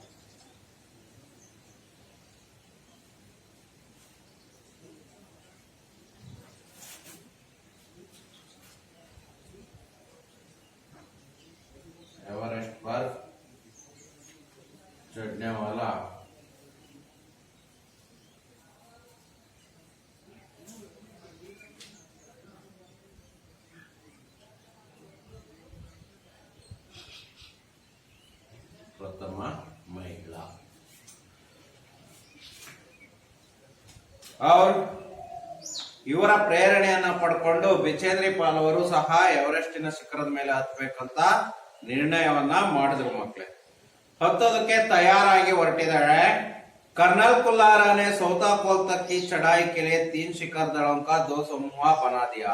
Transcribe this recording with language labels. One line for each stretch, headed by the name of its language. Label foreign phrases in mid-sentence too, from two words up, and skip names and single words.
Hindi: एवरेस्ट पर चढ़ने वाला
Kannada: ಪ್ರಥಮ ಮಹಿಳಾ। और ಇವರ ಪ್ರೇರಣೆಯನ್ನ ಪಡ್ಕೊಂಡು ಬಿಚೇಂದ್ರಿ ಪಾಲ್ ಅವರು ಸಹ ಎವರೆಸ್ಟಿನ ಶಿಖರದ ಮೇಲೆ ಹತ್ತಬೇಕಂತ ನಿರ್ಣಯವನ್ನ ಮಾಡಿದ್ರು ಮಕ್ಕಳೇ। ಹತ್ತೋದಕ್ಕೆ ತಯಾರಾಗಿ ಹೊರಟಿದ್ದಾಳೆ।
Hindi: कर्नल कुलारा ने सोताकोल तक की चढ़ाई के लिए 3 शिखर दलों का 2 समूह बना दिया।